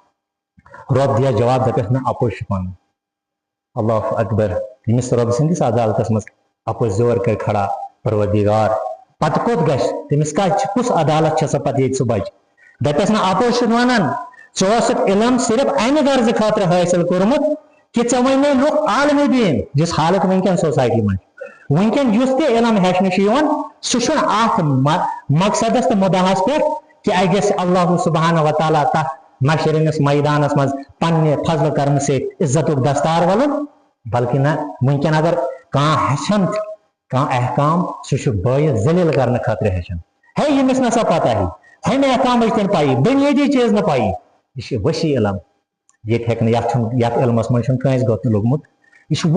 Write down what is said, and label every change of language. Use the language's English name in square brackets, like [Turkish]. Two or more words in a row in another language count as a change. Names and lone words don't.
[Kashmiri] رۄب دِیس جواب دپیس مےٚ اپُز چھُ پنُن [Arabic] اللہ اکبر [Kashmiri] ییٚمِس رۄب سٕنٛدِس عدالتس منٛز اپُز زور کر کھڑا پروردگار پتہٕ کوٚت گژھِ تٔمِس کُس عدالت چھِ سۄ پتہٕ ییٚتہِ سُہ بچہِ دپیس نہٕ اپُز چھُ ونان ژےٚ اوسُکھ علم صرف امہِ غرضہٕ خٲطرٕ حٲصِل کوٚرمُت کہ ژےٚ ونے لُکھ عالمِ دیٖن یُس حالت ونکٮ۪ن سوسایٹی منٛز ونکٮ۪ن یُس تہِ علم ہیٚچھنہٕ چھُ یِوان سُہ چھُنہٕ اتھ مقصدس تہٕ مُدعاہس پٮ۪ٹھ کہ اَسہِ گژھِ [Arabic] اللہ سبحانہ وتعالیٰ [Kashmiri] تتھ مشرِنس میدانس منٛز پننہِ فضلہٕ کرنہٕ سۭتۍ عزتُک دستار ولُن بلکہ نہ ونکٮ۪ن اگر کانٛہہ ہیٚچھان چھُ کانٛہہ احکام سُہ چھُ بٲیِس ذلیل کرنہٕ خٲطرٕ ہیٚچھان ہے ییٚمِس نہ سا پتہ ہمیں احکامٕچ تہِ پایی بُنیٲدی چیٖز نہٕ پایی یہِ چھُ ؤسیع علم ییٚتہِ ہیٚکہِ نہٕ یتھ علمس منٛز چھُنہٕ کٲنٛسہِ گوٚت نہٕ لوٚگمُت یہِ چھُ